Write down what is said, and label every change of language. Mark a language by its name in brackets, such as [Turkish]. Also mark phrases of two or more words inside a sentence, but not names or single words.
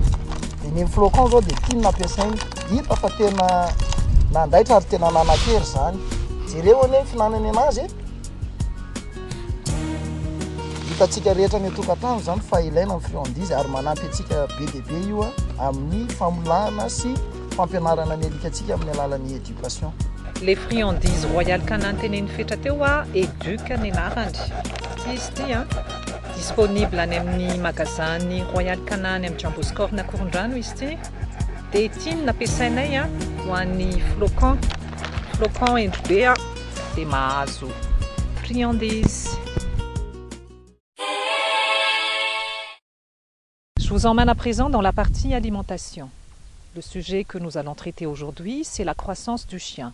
[Malagasy] Dia ny flocon zao dia tiana ampiasaina, hita fa tena nandaitra ary tena nanan-kery zany. Jereo anie ny finanany anazy hitantsika rehetra ny tokantrano zany fa ilaina ny friandise ary manampy antsika be dia be io amin'ny famolana sy fampianarana ny alikatsika amin'ny alalan'ny éducation. [French] Les friandises [Malagasy] Royal Canin teneniny fetra teo Educ ny anarany. Izy ity disponible any amin'ny magasin Royal Canin any amin'ny Jamboscore na Korondrano izy ity. Dia tiany nampiasainay ho an'ny flocon endry be dia mahazo friandise. [French] Je vous emmène à présent dans la partie alimentation. Le sujet que nous allons traiter aujourd'hui, c'est la croissance du chien.